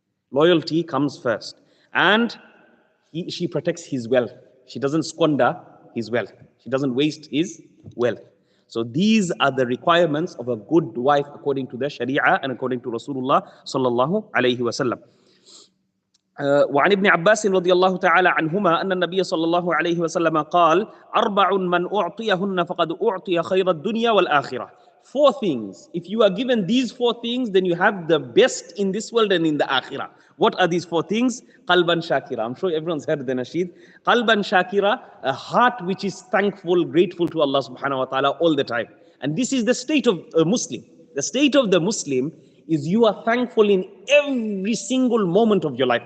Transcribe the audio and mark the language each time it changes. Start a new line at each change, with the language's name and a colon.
English: Loyalty comes first. And she protects his wealth. She doesn't squander his wealth. She doesn't waste his wealth. So these are the requirements of a good wife according to the Sharia and according to Rasulullah sallallahu alayhi wa sallam.
Arabic: وعن ابن عباس رضي الله تعالى عنهما أن النبي صلى الله عليه وسلم قال: أربع من أعطيهن فقد أعطي خير الدنيا والآخرة
English: 4 things. If you are given these 4 things, then you have the best in this world and in the akhirah. What are these 4 things? Qalban Shakira. I'm sure everyone's heard the nasheed. Qalban Shakira, a heart which is thankful, grateful to Allah subhanahu wa ta'ala all the time. And this is the state of a Muslim. The state of the Muslim is you are thankful in every single moment of your life.